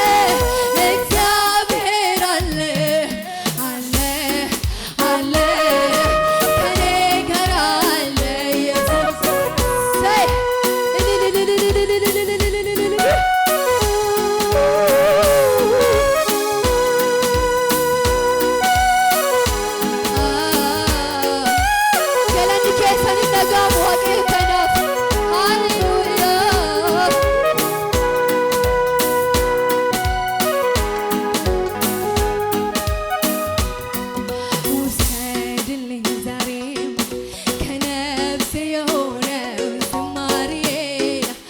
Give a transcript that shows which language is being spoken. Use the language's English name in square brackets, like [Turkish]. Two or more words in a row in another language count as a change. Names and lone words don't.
[Amharic] አለ አለ ከኔ ጋራ ኢየሱስ ገለኒ [Oromo] keessan hin dhaga'amu waaqayyo kanaaf [Amharic] ሃሌሉያ ውሰድልኝ ዛሬም ከነፍሴ የሆነው ዝማሬን